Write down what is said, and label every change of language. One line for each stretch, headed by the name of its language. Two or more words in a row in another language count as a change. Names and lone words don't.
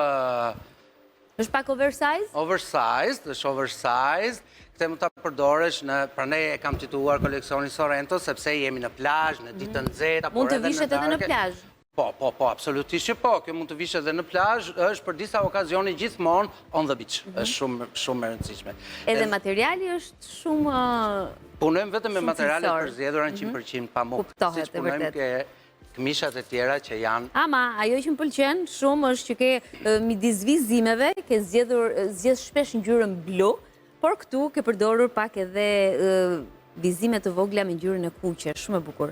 Albanian: është pak oversized? Është oversized. Këtë mund ta përdorësh prandaj e kam titulluar koleksionin Sorrento sepse jemi në plazh, në ditën nxehtë, mund të vishet edhe në plazh. Po, absolutisht që po. Kjo mund të vish edhe në plazh, është për disa okazione gjithmonë
English: on the beach.
Albanian: Është shumë e rëndësishme. Edhe materiali është shumë punojmë vetëm me materiale cilësor. përzgjedhura 100% pamuk. Kuptohet, Siç e punojmë vërtet. ke këmishat e tjera që janë Ama, ajo që më pëlqen shumë është që ke midis vizimeve, ke zgjedh shpesh ngjyrën blu, por këtu ke përdorur pak edhe vizime të vogla me ngjyrën e kuqe, shumë e bukur.